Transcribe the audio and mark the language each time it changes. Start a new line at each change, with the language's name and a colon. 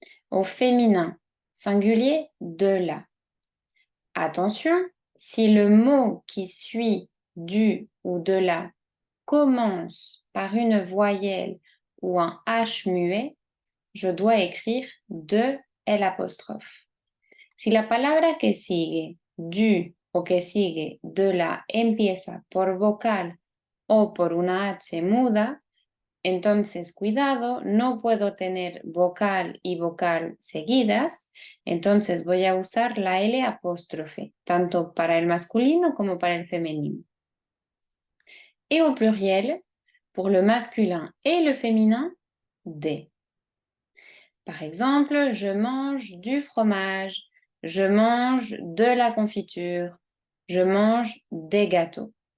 French: Au féminin singulier, de la. Attention, si le mot qui suit du ou de la commence par une voyelle ou un H muet, je dois écrire de l'apostrophe.
Spanish: Si la palabra que sigue, du o que sigue de la empieza por vocal o por una H muda, entonces cuidado, no puedo tener vocal y vocal seguidas, entonces voy a usar la L apóstrofe, tanto para el masculino como para el femenino.
French: Et au pluriel, pour le masculin et le féminin, des. Par exemple, je mange du fromage, je mange de la confiture, je mange des gâteaux.